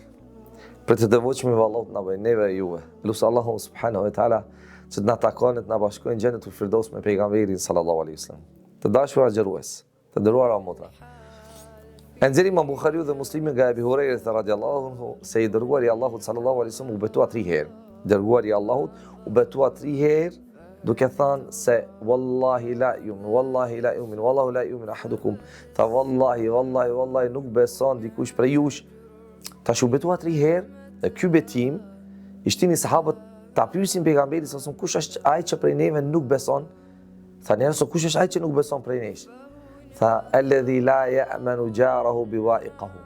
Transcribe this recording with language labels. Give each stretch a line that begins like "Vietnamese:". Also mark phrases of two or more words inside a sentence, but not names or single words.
Albanian: Për të devotshëm me Allahut na bëj neve e juve. Lusë Allahun
Arabic: سبحانه وتعالى
Albanian: që të na takon të na bashkojnë
Arabic: جنة الفردوس
Albanian: me pejgamberin
Arabic: صلى الله عليه وسلم.
Albanian: Të dashur agjërues, të nderuara motra. Enzeri Imam Buhariu dhe Muslimi nga Ebi Hurajra
Arabic: رضي الله عنه
Albanian: se I dërguari I Allahut
Arabic: صلى الله عليه وسلم
Albanian: u betua 3 herë. Dërguari I Allahut u betua 3 herë duke thënë se
Arabic: والله لا يؤمن، والله لا يؤمن، والله لا يؤمن أحدكم.
Albanian: Tha wallahi nuk beson dikush prej jush. Tash u betua 3 herë dhe ky betim I shtini sahabët ta pyesin pejgamberin se kush është ai që prej neve nuk beson. Tha njerëz kush është ai që nuk beson prej nesh. Tha
Arabic: الذي لا يأمن جاره بوائقه.